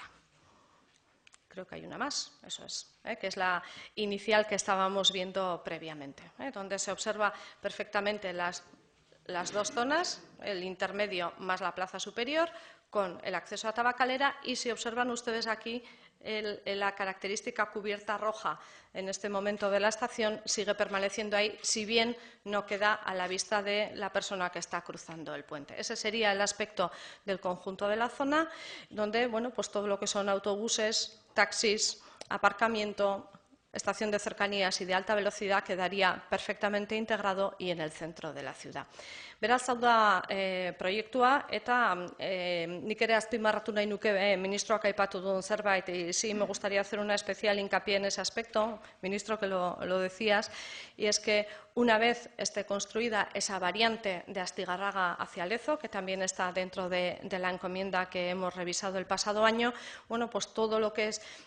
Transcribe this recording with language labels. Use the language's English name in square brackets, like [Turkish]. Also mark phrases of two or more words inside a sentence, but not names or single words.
[Spanish] Creo que hay una más, eso es, que es la inicial que estábamos viendo previamente, donde se observa perfectamente las 2 zonas, el intermedio más la plaza superior, con el acceso a Tabacalera, y si observan ustedes aquí la característica cubierta roja en este momento de la estación sigue permaneciendo ahí, si bien no queda a la vista de la persona que está cruzando el puente. Ese sería el aspecto del conjunto de la zona, donde bueno, pues todo lo que son autobuses, taxis, aparcamiento, estación de cercanías y de alta velocidad quedaría perfectamente integrado y en el centro de la ciudad. [Basque] Beraz, hau da proiektua, eta nik ere azpimarratu nahi nuke ministroak aipatu duen zerbait, [Spanish] y sí me gustaría hacer una especial hincapié en ese aspecto, ministro, que lo decías, y es que una vez esté construida esa variante de Astigarraga hacia Lezo, que también está dentro de la encomienda que hemos revisado el pasado año, bueno, pues todo lo que es